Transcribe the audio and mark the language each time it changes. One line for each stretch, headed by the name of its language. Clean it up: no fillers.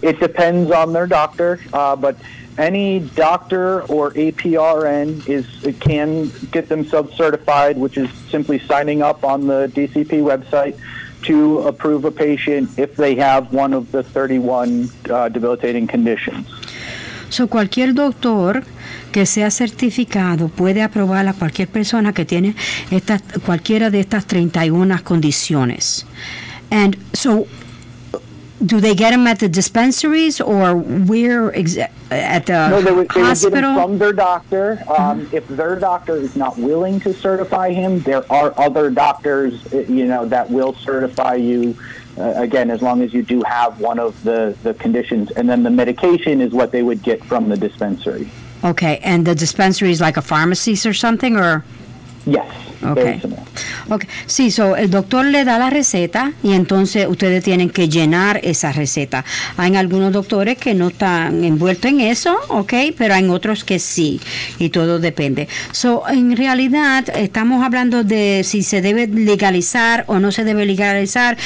English: It depends on their doctor, but any doctor or APRN can get themselves certified, which is simply signing up on the DCP website to approve a patient if they have one of the 31 debilitating conditions.
Spanish: So, cualquier doctor que sea certificado puede aprobar a cualquier persona que tiene cualquiera de estas 31 condiciones.
English: And so, do they get them at the dispensaries or where at the No, they would hospital? get them from their doctor. If their doctor is not willing to certify him, there are other doctors, that will certify you. Again, as long as you do have one of the conditions, and then the medication is what they would get from the dispensary. Okay, and the dispensary is like a pharmacy or something, or? Yes. very similar. Okay.
Spanish: Sí, el doctor le da la receta y entonces ustedes tienen que llenar esa receta. Hay algunos doctores que no están envueltos en eso, pero hay otros que sí, y todo depende. En realidad estamos hablando de si se debe legalizar o no se debe legalizar.